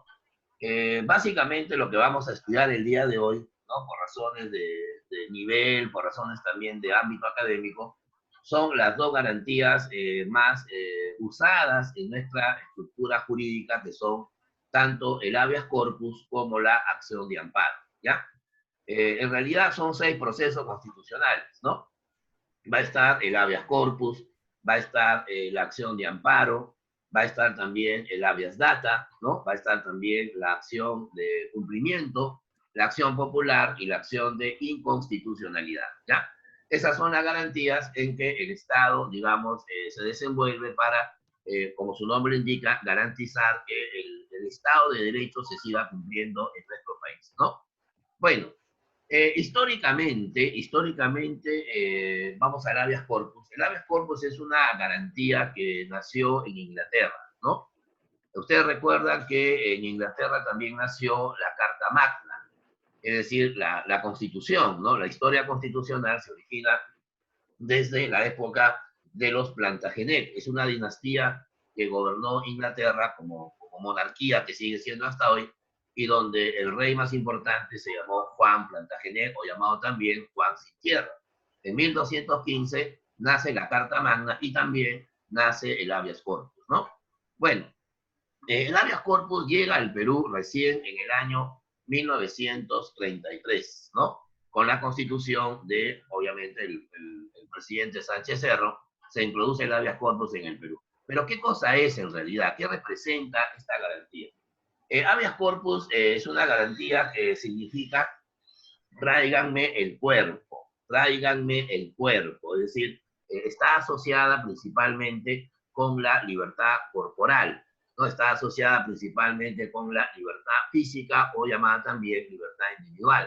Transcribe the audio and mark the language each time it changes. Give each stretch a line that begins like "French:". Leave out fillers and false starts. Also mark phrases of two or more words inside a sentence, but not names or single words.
Spanish: Básicamente lo que vamos a estudiar el día de hoy, ¿no? Por razones de nivel, por razones también de ámbito académico, son las 2 garantías más usadas en nuestra estructura jurídica, que son tanto el
Latin: habeas corpus
Spanish: como la acción de amparo, ¿ya? En realidad son 6 procesos constitucionales, ¿no? Va a estar el
Latin: habeas corpus,
Spanish: va a estar la acción de amparo, va a estar también el
Latin: habeas data,
Spanish: ¿no? Va a estar también la acción de cumplimiento, la acción popular y la acción de inconstitucionalidad, ¿ya? Esas son las garantías en que el Estado, digamos, se desenvuelve para, como su nombre indica, garantizar que el Estado de Derecho se siga cumpliendo en nuestro país, ¿no? Bueno, Históricamente, vamos al
Latin: habeas corpus.
Spanish: El
Latin: habeas corpus
Spanish: es una garantía que nació en Inglaterra, ¿no? Ustedes recuerdan que en Inglaterra también nació la Carta Magna, es decir, la Constitución, ¿no? La historia constitucional se origina desde la época de los Plantagenet. Es una dinastía que gobernó Inglaterra como monarquía, que sigue siendo hasta hoy, y donde el rey más importante se llamó Juan Plantagenet, o llamado también Juan Sin Tierra. En 1215 nace la Carta Magna y también nace el
Latin: habeas corpus,
Spanish: ¿no? Bueno, el
Latin: habeas corpus
Spanish: llega al Perú recién en el año 1933, ¿no? Con la constitución de, obviamente, el presidente Sánchez Cerro, se introduce el
Latin: habeas corpus
Spanish: en el Perú. Pero ¿qué cosa es en realidad? ¿Qué representa esta garantía?
Latin: Habeas corpus
Spanish: es una garantía que significa tráiganme el cuerpo, es decir, está asociada principalmente con la libertad corporal, ¿no? Está asociada principalmente con la libertad física o llamada también libertad individual.